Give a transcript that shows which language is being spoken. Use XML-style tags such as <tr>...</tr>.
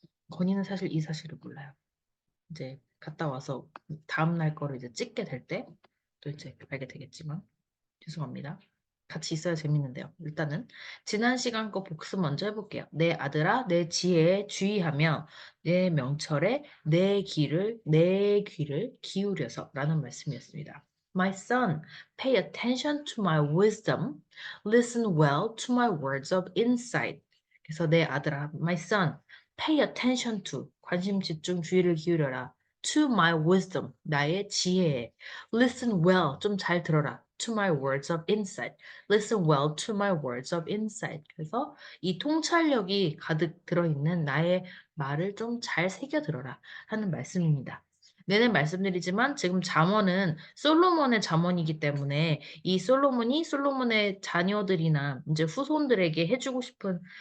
<ko>건이는 사실 이 사실을 몰라요. 이제 갔다 와서 다음 날 거를 이제 찍게 될 때 또 이제 알게 되겠지만 죄송합니다. 같이 있어야 재밌는데요. 일단은 지난 시간 거 복습 먼저 해볼게요. 내 아들아, 내 지혜에 주의하며 내 명철에 내 귀를 기울여서 라는 말씀이었습니다.</ko> <en>My son, pay attention to my wisdom. Listen well to my words of insight.</en> <ko>그래서 내 아들아,</ko> <en>my son, pay attention to,</en> <ko>관심 집중 주의를 기울여라.</ko> <en>To my wisdom,</en> <ko>나의 지혜에.</ko> <en>Listen well,</en> <ko>좀 잘 들어라.</ko> <en>To my words of insight. Listen well to my words of insight.</en> <ko>그래서 이 통찰력이 가득 들어있는 나의 말을 좀 잘 새겨 들어라 하는 말씀입니다. 내내 말씀드리지만 지금 잠언은 솔로몬의 잠언이기 때문에 이 솔로몬이 솔로몬의 자녀들이나 이제 후손들에게 해주고 싶은</ko>